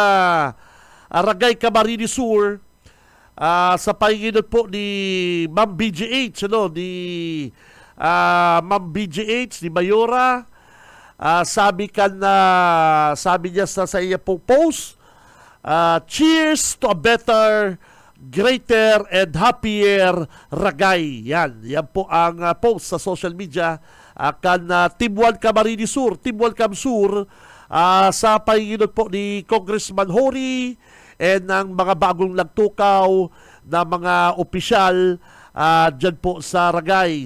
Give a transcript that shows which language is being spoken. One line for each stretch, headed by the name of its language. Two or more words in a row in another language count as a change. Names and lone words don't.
Bikol: Ragay Camarines Sur, sa pahinginot po ni Ma'am BGH, ni Ma'am BGH, ni Mayora, sabi niya sa iya pong post,
English: cheers to a better, greater, and happier Ragay.
Bikol: Yan po ang post sa
English: social media
Bikol: kan Team 1 Camarines Sur, Team 1 Cam Sur, sa pahinginot po ni Congressman Hori and ng mga bagong nagtukaw na mga opisyal dyan po sa Ragay.